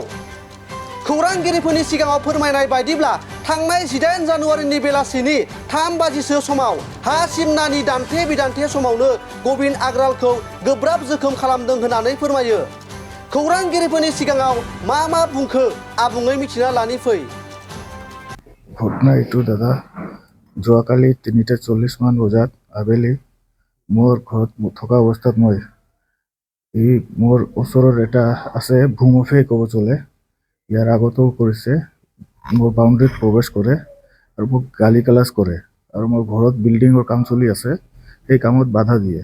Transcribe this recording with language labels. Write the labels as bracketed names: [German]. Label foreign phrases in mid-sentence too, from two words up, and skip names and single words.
[Bodo] खौरांगिरिफोरनि सिगाङाव फोरमायनाय बायदिब्ला थांनाय 18 जानुवारिनि बेलासिनि 3 बाजिसो समाव हा सिमनानि दान्थे बिदान्थे समावनो गबिन आग्रालखौ गोब्राब जोखोम खालामदों होननानै फोरमायो। खौरांगिरिफोरनि सिगाङाव मा बुंखो आबुङै मिथिना लानि फै। [Assamese] ঘটনা এইটো দাদা, যোৱাকালি 3:40 মান বজাত আবেলি মোৰ ঘৰত থকা অৱস্থাত মই মোৰ ওচৰৰ এটা আছে ভূমফে ক'ব চলে, ইয়াৰ আগতেও কৰিছে, মোৰ বাউণ্ডেৰীত প্ৰৱেশ কৰে আৰু মোক গালি গালাজ কৰে আৰু মোৰ ঘৰত বিল্ডিঙৰ কাম চলি আছে, সেই কামত বাধা দিয়ে।